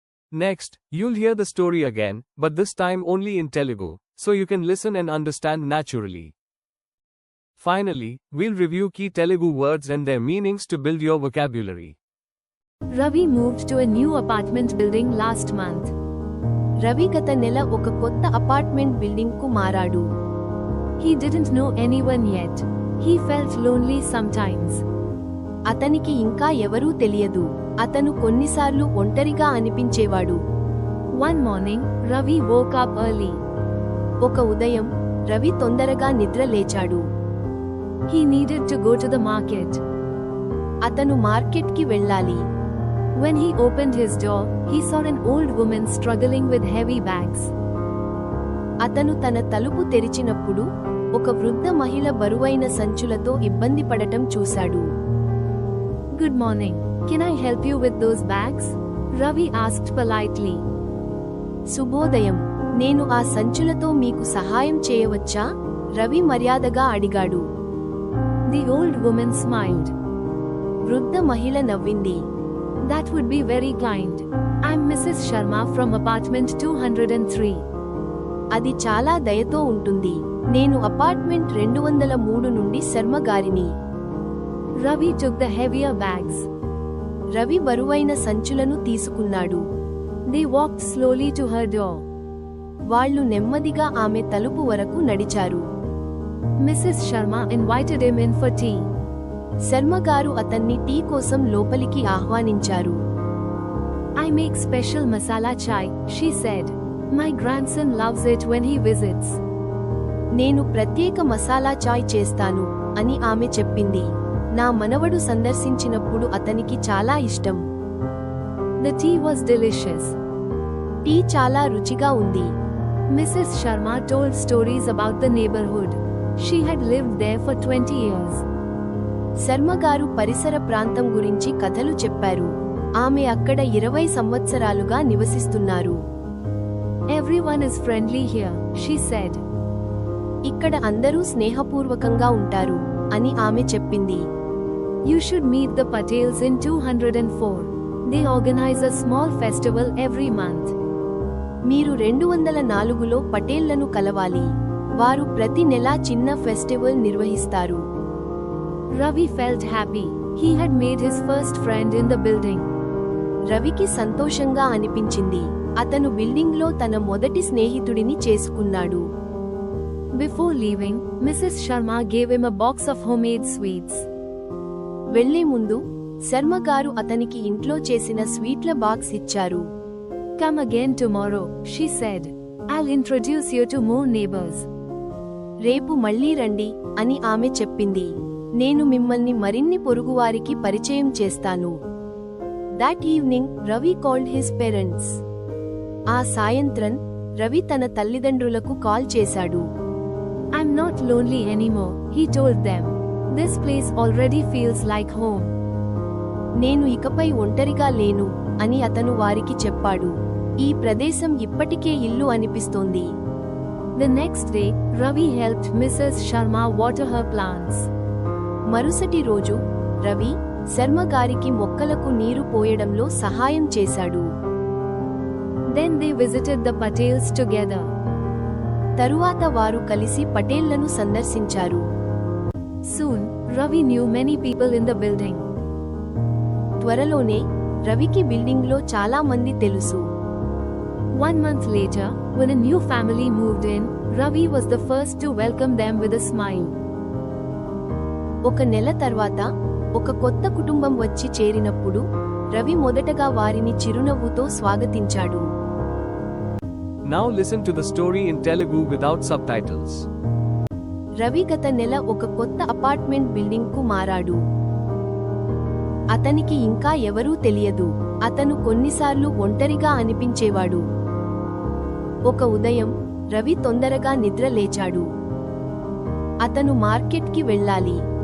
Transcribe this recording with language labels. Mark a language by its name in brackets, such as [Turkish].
[English] Next, you'll hear the story again, but this time only in Telugu, so you can listen and understand naturally. Finally, we'll review key Telugu words and their meanings to build your vocabulary. Ravi moved to a new apartment building last month. [Telugu] Ravi గత నెల ఒక కొత్త apartment building కు మారాడు. [English] He didn't know anyone yet. He felt lonely sometimes. [Telugu] అతనికి ఇంకా ఎవరూ తెలియదు. అతను కొన్నిసార్లు ఒంటరిగా అనిపించేవాడు. [English] One morning, Ravi woke up early. [Telugu] ఒక ఉదయం, రవి తొందరగా నిద్ర లేచాడు. [English] He needed to go to the market. [Telugu] అతను మార్కెట్ కి వెళ్ళాలి. [English] When he opened his door, he saw an old woman struggling with heavy bags. [Telugu] అతను తన తలుపు తెరిచినప్పుడు ఒక వృద్ధ మహిళ బరువైన సంచులతో ఇబ్బంది పడటం చూశాడు. [English] Good morning. Can I help you with those bags? Ravi asked politely. [Telugu] శుభోదయం. నేను ఆ సంచులతో మీకు సహాయం చేయవచ్చా? రవి మర్యాదగా అడిగాడు. [English] The old woman smiled. [Telugu] వృద్ధ మహిళ నవ్వింది. [English] That would be very kind. I'm Mrs. Sharma from apartment 203. [Telugu] అది చాలా దయతో ఉంటుంది. నేను అపార్ట్మెంట్ 203 నుండి శర్మ గారిని. [English] Ravi took the heavier bags. [Telugu] Ravi బరువైన సంచులను తీసుకున్నాడు. [English] They walked slowly to her door. [Telugu] వాళ్ళు నెమ్మదిగా ఆమె తలుపు వరకు నడిచారు. [English] Mrs. Sharma invited him in for tea. [Telugu] Sharma గారు అతన్ని టీ కోసం లోపలికి ఆహ్వానించారు. [English] I make special masala chai, she said. My grandson loves it when he visits. [Telugu] నేను ప్రత్యేక మసాలా చాయ్ చేస్తాను అని ఆమె చెప్పింది. నా మనవడు సందర్శించినప్పుడు అతనికి చాలా ఇష్టం. [English] The tea was delicious. [Telugu] Tea చాలా రుచిగా ఉంది. [English] Mrs. Sharma told stories about the neighborhood. She had lived there for 20 years. [Telugu] Sharma గారు పరిసర ప్రాంతం గురించి కథలు చెప్పారు. ఆమె అక్కడ 20 సంవత్సరాలుగా నివసిస్తున్నారు. [English] Everyone is friendly here, she said. [Telugu] ఇక్కడ అందరూ స్నేహపూర్వకంగా ఉంటారు అని ఆమె చెప్పింది. [English] You should meet the Patels in 204. They organize a small festival every month. [Telugu] మీరు 204లో పటేళ్లను కలవాలి. వారు ప్రతి నెలా చిన్న ఫెస్టివల్ నిర్వహిస్తారు. [English] Ravi felt happy. He had made his first friend in the building. [Telugu] రవికి సంతోషంగా అనిపించింది. అతను బిల్డింగ్లో తన మొదటి స్నేహితుడిని చేసుకున్నాడు. [English] Before leaving, Mrs. Sharma gave him a box of homemade sweets. [Telugu] వెళ్లే ముందు శర్మ గారు అతనికి ఇంట్లో చేసిన స్వీట్ల బాక్స్ ఇచ్చారు. [English] Come again tomorrow, she said. I'll introduce you to more neighbors. [Telugu] రేపు మళ్ళీ రండి అని ఆమె చెప్పింది. నేను మిమ్మల్ని మరిన్ని పొరుగువారికి పరిచయం చేస్తాను. [English] That evening, Ravi called his parents. [Telugu] ఆ సాయంత్రం రవి తన తల్లిదండ్రులకు కాల్ చేశాడు. [English] I'm not lonely anymore, he told them. This place already feels like home. [Telugu] నేను ఇకపై ఒంటరిగా లేను అని అతను వారికి చెప్పాడు. ఈ ప్రదేశం ఇప్పటికే ఇల్లు అనిపిస్తోంది. [English] The next day, Ravi helped Mrs. Sharma water her plants. [Telugu] మరుసటి రోజు రవి శర్మ గారికి మొక్కలకు నీరు పోయడంలో సహాయం చేశాడు. [English] Then they visited the Patels together. [Telugu] తరువాత వారు కలిసి పటేళ్లను సందర్శించారు. [English] Soon, Ravi knew many people in the building. [Telugu] త్వరలోనే రవికి బిల్డింగ్లో చాలా మంది తెలుసు. [English] 1 month later, when a new family moved in, Ravi was the first to welcome them with a smile. [Telugu] ఒక నెల తర్వాత ఒక కొత్త కుటుంబం వచ్చి చేరినప్పుడు రవి మొదటగా వారిని చిరునవ్వుతో స్వాగతించాడు. [English] Now listen to the story in Telugu without subtitles. [Telugu] Ravi గత నెల ఒక కొత్త అపార్ట్మెంట్ బిల్డింగ్ కు మారాడు. అతనికి ఇంకా ఎవరూ తెలియదు. అతను కొన్నిసార్లు ఒంటరిగా అనిపించేవాడు. ఒక ఉదయం, రవి తొందరగా నిద్ర లేచాడు. అతను మార్కెట్ కి వెళ్ళాలి.